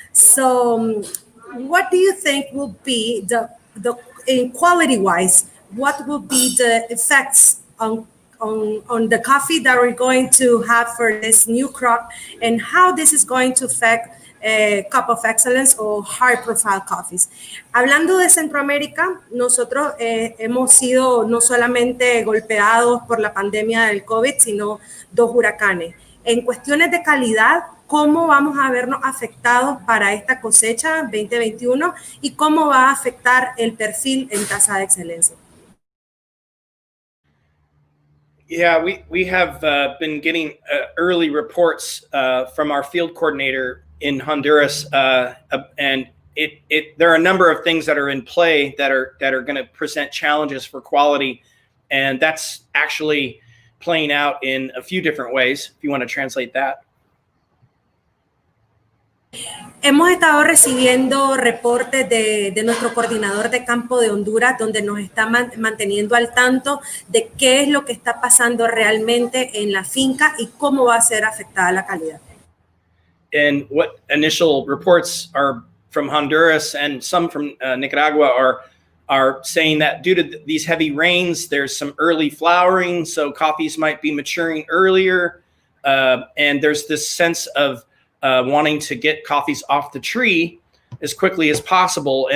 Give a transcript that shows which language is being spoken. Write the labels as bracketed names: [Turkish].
[English] So what do you think will be the in quality-wise, what will be the effects on the coffee that we're going to have for this new crop, and how this is going to affect Cup of Excellence o high-profile coffees? [Spanish] Hablando de Centroamérica, nosotros hemos sido no solamente golpeados por la pandemia del COVID, sino 2 huracanes. En cuestiones de calidad, ¿cómo vamos a vernos afectados para esta cosecha 2021 y cómo va a afectar el perfil en tasa de excelencia? [English] Yeah, we have been getting early reports from our field coordinator in Honduras, and there are a number of things that are in play that are going to present challenges for quality, and that's actually playing out in a few different ways, if you want to translate that. [Spanish] Hemos estado recibiendo reportes de nuestro coordinador de campo de Honduras, donde nos está manteniendo al tanto de qué es lo que está pasando realmente en la finca y cómo va a ser afectada la calidad. [English] And what initial reports are from Honduras and some from Nicaragua are saying that due to these heavy rains, there's some early flowering, so coffees might be maturing earlier, and there's this sense of wanting to get coffees off the tree as quickly as possible.